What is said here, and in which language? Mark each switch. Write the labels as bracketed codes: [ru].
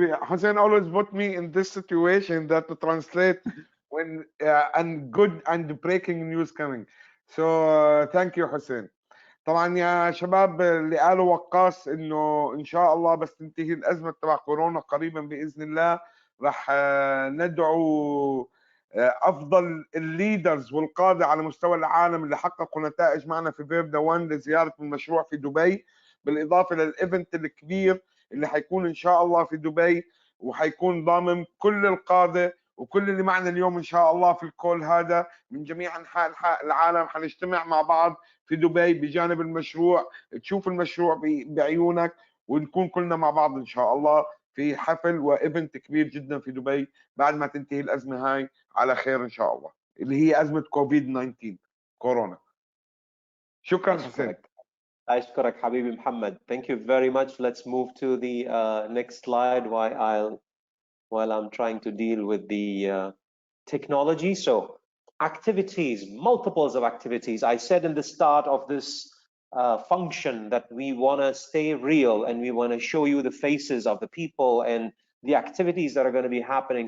[en] Hussein always put me in this situation that to translate when and good and breaking news coming. So thank you Hussein. [ar] طبعا يا شباب اللي قالوا وقاص انه ان شاء الله بس تنتهي الازمه تبع كورونا قريبا باذن الله راح ندعو افضل الليدرز والقاده على مستوى العالم اللي حققوا نتائج معنا في فيردا 1 لزياره المشروع في دبي، بالاضافه للايفنت الكبير اللي حيكون ان شاء الله في دبي، وحيكون ضامن كل القاده وكل اللي معنا اليوم ان شاء الله في الكول هذا من جميع انحاء العالم. حنجتمع مع بعض في دبي بجانب المشروع، تشوف المشروع بعيونك، ونكون كلنا مع بعض ان شاء الله في حفل وايفنت كبير جدا في دبي بعد ما تنتهي الازمه هاي على خير ان شاء الله، اللي هي ازمه كوفيد 19 كورونا. شكرا حسين. أشكرك حبيبي محمد. [en] Thank you very much. Let's move to the next slide while I'm trying to deal with the technology. So activities, multiples of activities. I said in the start of this function that we want to stay real and we want to show you the faces of the people and the activities that are going to be happening.